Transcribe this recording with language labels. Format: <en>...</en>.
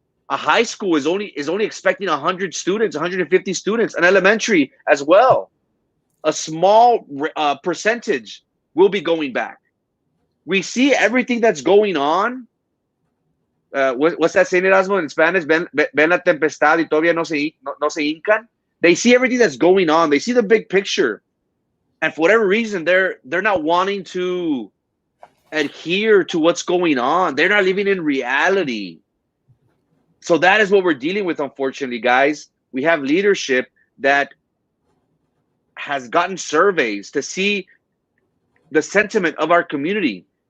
<en>A high school is only expecting 100 students, 150 students, an elementary as well. A small percentage will be going back. We see everything that's going on. What's that saying, Erasmo, in Spanish?</en> <es>Ven la tempestad y todavía no se hincan.</es> <en>They see everything that's going on. They see the big picture. And for whatever reason, they're not wanting to adhere to what's going on. They're not living in reality. So that is what we're dealing with, unfortunately, guys. We have leadership that has gotten surveys to see the sentiment of our community.</en>